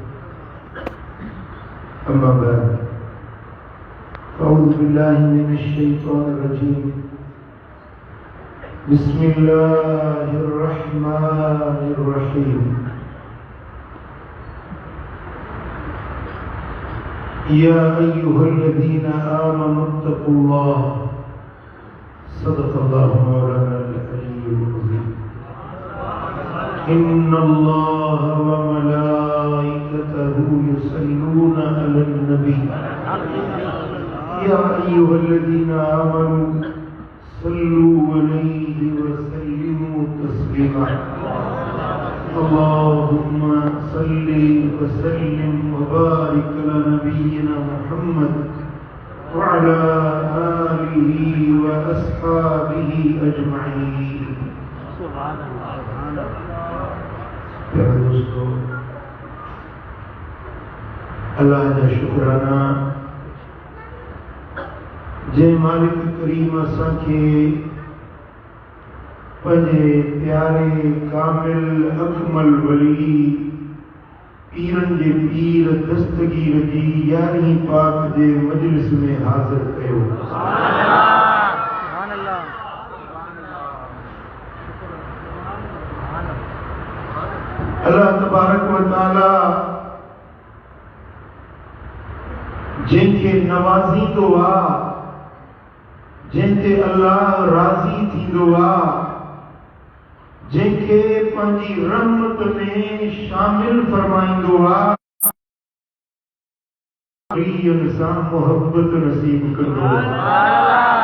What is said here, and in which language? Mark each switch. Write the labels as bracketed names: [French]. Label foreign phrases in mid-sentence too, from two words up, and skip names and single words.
[Arabic] أما بعد أعوذ بالله من الشيطان الرجيم بسم الله الرحمن الرحيم يا أيها الذين آمنوا اتقوا الله صدق الله مولانا العلي العظيم إن الله وملائكته يصلون على النبي يا أيها الذين آمنوا صلوا عليه وسلموا تسليما اللهم صل وسلم وبارك على نبينا محمد وعلى آله وأصحابه أجمعين. سبحان الله. [Sindhi] प्यारे दोस्तों, अल्लाह का शुक्राना जय मालिक करीम असांखे पंहिंजे प्यारे कामिल अकमल वली पीरन जे पीर दस्तगीर जी 11वीं पाक जे मजलिस में हाज़िर कयो। [Arabic] الله تبارك وتعالى [Sindhi] जिनके नवाज़ींदो आहे, जिनते अल्लाह राज़ी थींदो आहे, जिनके पंहिंजी रहमत में शामिल फरमाईंदो आहे, सां मोहब्बत नसीब कंदो आहे।